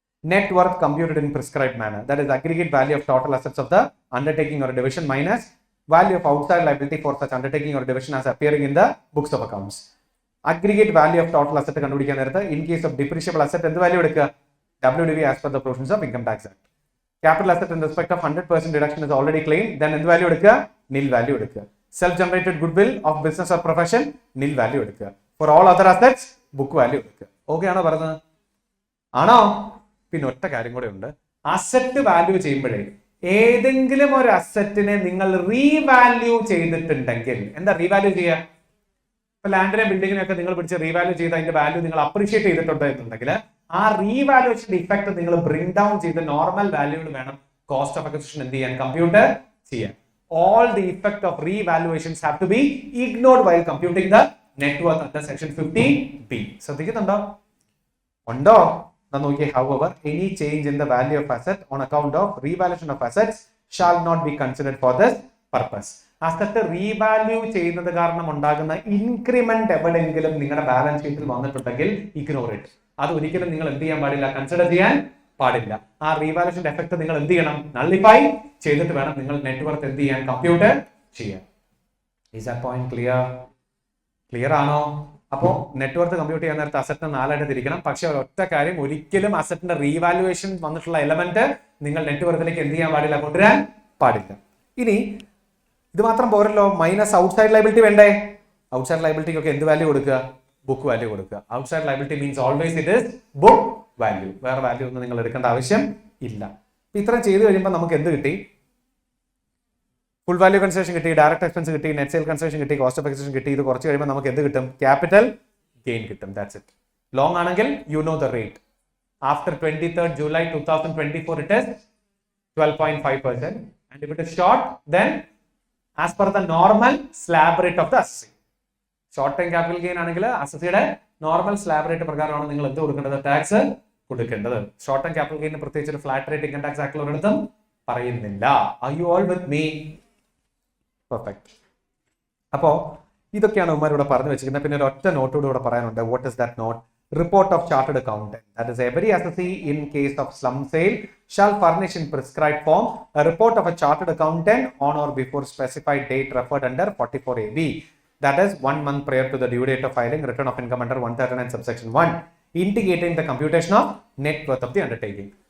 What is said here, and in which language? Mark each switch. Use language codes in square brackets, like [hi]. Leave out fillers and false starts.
[en] Net worth computed in prescribe manner, that is aggregate value of total assets of the undertaking or division minus value of outside liability for such undertaking or division as appearing in the books of accounts. [ml] Aggregate value of total asset കണ്ടുപിടിക്കാൻ നേരത്ത് in case of depreciable asset എന്ത് value എടുക്കുക? [en] WDV as per the provisions of income tax act. Capital asset in respect of 100% deduction is already claimed, then [ml] എന്ത് value എടുക്കുക? നിൽ value എടുക്കുക. [en] Self generated goodwill of business or profession nil value എടുക്കുക. For all other assets book value [ml] എടുക്കുക. Okay ആണോ പറഞ്ഞത്? ആണോ? പിന്നെ ഒറ്റ കാര്യം കൂടെ ഉണ്ട്. അസറ്റ് വാല്യൂ ചെയ്യുമ്പോഴേ ഏതെങ്കിലും ഒരു അസറ്റിനെ നിങ്ങൾ റീവാല്യൂ ചെയ്തിട്ടുണ്ടെങ്കിൽ, എന്താ റീവാല്യൂ ചെയ്യുക? ഇപ്പൊ ലാൻഡിനെ ബിൽഡിങ്ങിനെ ഒക്കെ നിങ്ങൾ പിടിച്ച് റീവാല്യൂ ചെയ്ത് അതിന്റെ വാല്യൂ നിങ്ങൾ അപ്രീഷിയേറ്റ് ചെയ്തിട്ടുണ്ട് എന്നുണ്ടെങ്കിൽ ആ റീവാല്യൂഷൻ ഇഫക്ട് നിങ്ങൾ ബ്രിങ് ഡൗൺ ചെയ്ത് നോർമൽ വാല്യൂകൾ വേണം കോസ്റ്റ് ഓഫ് അക്വിസിഷൻ എന്ത് ചെയ്യാൻ? കമ്പ്യൂട്ട് ചെയ്യാൻ. [en] All the effect of revaluations have to be ignored while computing the net worth under section 50B. [ml] ശ്രദ്ധിക്കുന്നുണ്ടോ? ഉണ്ടോ? നോക്കിയേ. [en] However, any change in the value of asset on account of revaluation of assets shall not be considered for this purpose. [ml] Asset revalue ചെയ്യുന്നത് കാരണം ഉണ്ടാകുന്ന increment എവിടെയെങ്കിലും നിങ്ങളുടെ balance ഷീറ്റിൽ വന്നിട്ടുണ്ടെങ്കിൽ ignore it. അത് ഒരിക്കലും നിങ്ങൾ എന്ത് ചെയ്യാൻ പാടില്ല? കൺസിഡർ ചെയ്യാൻ പാടില്ല. ആ റീവാലുവേഷന്റെ എഫക്ട് നിങ്ങൾ എന്ത് ചെയ്യണം? നള്ളിഫൈ ചെയ്തിട്ട് വേണം നിങ്ങൾ നെറ്റ്വർത്ത് എന്ത് ചെയ്യാൻ? കമ്പ്യൂട്ട് ചെയ്യാൻ. [en] Is that point clear? [ml] Clear ആണോ? അപ്പോൾ നെറ്റ്വർത്ത് കമ്പ്യൂട്ട് ചെയ്യാൻ നേരത്തെ അസറ്റിനെ 4 ആയിട്ട് തിരിക്കണം. പക്ഷെ ഒറ്റ കാര്യം, ഒരിക്കലും അസറ്റിന്റെ റീവാലുവേഷൻ വന്നിട്ടുള്ള എലമെന്റ് നിങ്ങൾ നെറ്റ്വർത്തിലേക്ക് എന്ത് ചെയ്യാൻ പാടില്ല? കൊണ്ടുവരാൻ പാടില്ല. ഇനി ഇത് മാത്രം പോരല്ലോ, മൈനസ് ഔട്ട്സൈഡ് ലയബിലിറ്റി വേണ്ടേ? ഔട്ട്സൈഡ് ലയബിലിറ്റിക്കൊക്കെ എന്ത് വാല്യൂ കൊടുക്കുക? ബുക്ക് വാല്യൂ കൊടുക്കുക. [en] Outside liability means always it is book value. [ml] വേറെ വാല്യൂ ഒന്നും നിങ്ങൾ എടുക്കേണ്ട ആവശ്യം ഇല്ല. ഇത്രയും ചെയ്ത് കഴിയുമ്പോൾ നമുക്ക് എന്ത് കിട്ടി? ഫുൾ വാല്യൂ കൺസിഡറേഷൻ കിട്ടി, ഡയറക്റ്റ് എക്സ്പെൻസ് കിട്ടി, നെറ്റ് സെയിൽ കൺസിഡറേഷൻ കിട്ടി, കോസ്റ്റ് ഓഫ് എക്സിഷൻ കിട്ടി. ഇത് കുറച്ച് കഴിയുമ്പോൾ നമുക്ക് എന്ത് കിട്ടും? ക്യാപിറ്റൽ ഗെയിൻ കിട്ടും. [en] That's it. [ml] ലോങ് ആണെങ്കിൽ [en] You know the rate. After 23rd July 2024 it is 12.5%, and if it is short then as per the normal slab rate of the assessee. [ml] Short time capital gain ആണെങ്കിൽ അസസിയുടെ normal slab rate പ്രകാരമാണ് നിങ്ങൾ എന്ത് കൊടുക്കേണ്ടത്? Tax കൊടുക്കേണ്ടത്. Short time capital gain പ്രത്യേകിച്ച് ഒരു flat rate income tax act ഒരിടത്തും പറയുന്നില്ല. [en] Are you all with me? Perfect. [ml] അപ്പോൾ ഇതൊക്കെയാണ് ഉമ്മാരിവിടെ പറഞ്ഞു വെച്ചിരിക്കുന്നത്. പിന്നെ ഒരു ഒറ്റ നോട്ടോട് ഇവിടെ പറയാനുണ്ട്. [en] What is that note? Report of chartered accountant, that is every assessee in case of slum sale shall furnish in prescribed form a report of a chartered accountant on or before specified date referred under 44AB, that is 1 month prior to the due date of filing return of income under 139 subsection 1, indicating the computation of net worth of the undertaking.